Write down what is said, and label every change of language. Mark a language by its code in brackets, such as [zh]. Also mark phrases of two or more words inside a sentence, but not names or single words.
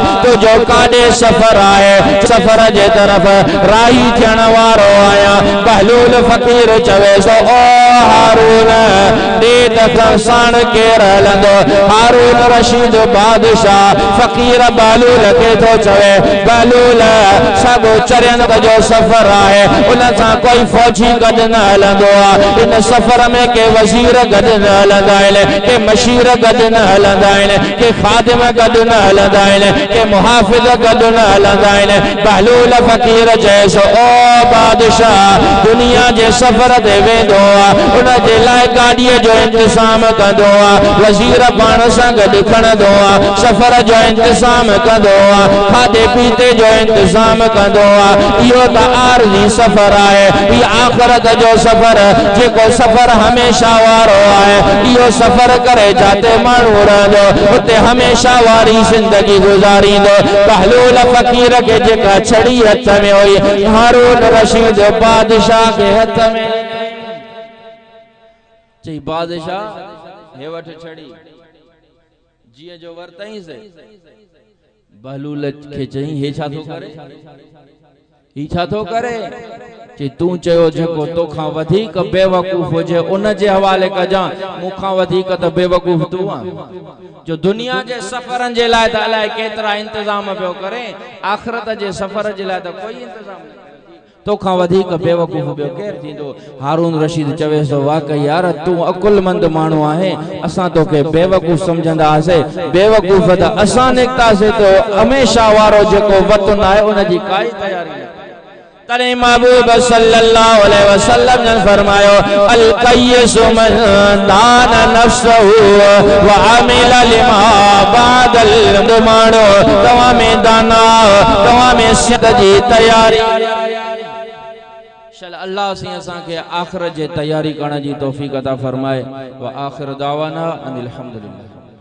[sd] तो जो काडे सफर है सफर जे तरफ राही थियण वारो आया बालूल फकीर चवे तो ओ हारून दे दफा साण केर हलंदो हारून रशीद बादशाह फकीर बालूल के तो चवे बालूल सगो चरन जो सफर है उन सा कोई फौजी गड न हलंदो इन सफर में के वजीर गड न हलंदा आहिनि के मशीर गड न हलंदा आहिनि के खादिम गड न हलंदा आहिनि के मुहाफिज गड न हलंदा आहिनि बालूल फकीर जैसो ओ बादशाह दुनिया जे सफर ते वेंदो उन जे लाइ गाड़ी जो इंतजाम कंदो वजीर पाण सां गड खणंदो सफर जो इंतजाम कंदो खाधे पीते जो इंतजाम कंदो इहो त आरजी सफर है ई आखिरत जो सफर जेको सफर हमेशा वारो है इहो सफर करे जाते माण्हू रहंदो उते हमेशा वारी जिंदगी गुजारींदो बहलूल फकीर के जेका छड़ी हथ में हुई हारून रशीद बादशाह के हथ में चई बादशाह हे वठ छड़ी जीअं जो वरतई से बहलूल के चई हे छा थो करे ही छा थो करे चे तू चयो जेको तोखा वधीक बेवकूफ हुजे उन जे हवाले कजा मुखा वधीक त बेवकूफ तू आ जो दुनिया जे सफरन जे लाए त अलाए केतरा इंतजाम पियो करे आखिरत जे सफर जे लाए त कोई इंतजाम नहीं तोखा वधीक बेवकूफ बियो केर थींदो हारून रशीद चवे सो वाकई यार तू अकुलमंद माण्हू आहे असां तोखे बेवकूफ समझंदासीं बेवकूफ त असां निकतासीं तो हमेशा वारो जेको वतन आहे उन जी काई तयारी न तने महबूब [ar] صلى الله عليه وسلم [sd] ने फरमायो [ar] الكيس من دان نفسه وعمل لما بعد الموت [sd] तवा में दाना तवा में सियत जी तैयारी अल्लाह से असा के आखिरत जे तैयारी करण जी तौफीक अता फरमाए [ar] وآخر دعوانا أن الحمد لله.